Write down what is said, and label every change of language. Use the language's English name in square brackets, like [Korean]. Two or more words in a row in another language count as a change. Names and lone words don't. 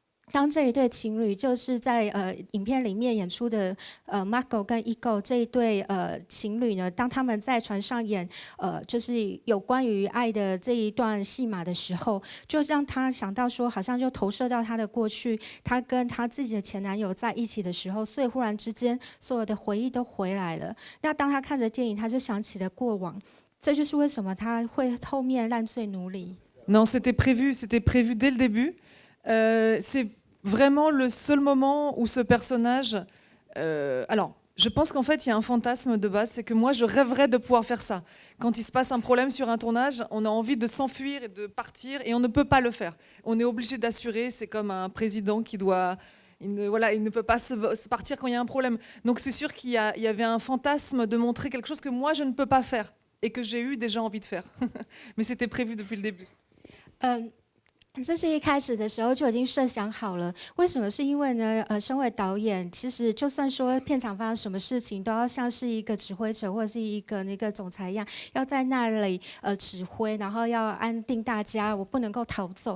[Chinese] 当这一对情侣，就是在影片里面演出的Marco 跟 Ego 这一对情侣呢，当他们在船上演就是有关于爱的这一段戏码的时候，就让他想到说，好像就投射到他的过去，他跟他自己的前男友在一起的时候，所以忽然之间所有的回忆都回来了。那当他看着电影，他就想起了过往，这就是为什么他会后面烂醉奴隶。 [French] Non, c'était prévu dès le début. C'est vraiment le seul moment où ce personnage... alors, je pense qu'en fait, il y a un fantasme de base, c'est que moi, je rêverais de pouvoir faire ça. Quand il se passe un problème sur un tournage, on a envie de s'enfuir et de partir, et on ne peut pas le faire. On est obligé d'assurer, c'est comme un président qui doit... il ne peut pas se partir quand il y a un problème. Donc c'est sûr qu'il y avait un fantasme de montrer quelque chose que moi, je ne peux pas faire, et que j'ai eu déjà envie de faire. Mais c'était prévu depuis le début. [Chinese] 这是一开始的时候就已经设想好了。为什么？是因为呢，身为导演，其实就算说片场发生什么事情，都要像是一个指挥者或者是一个那个总裁一样，要在那里指挥，然后要安定大家，我不能够逃走。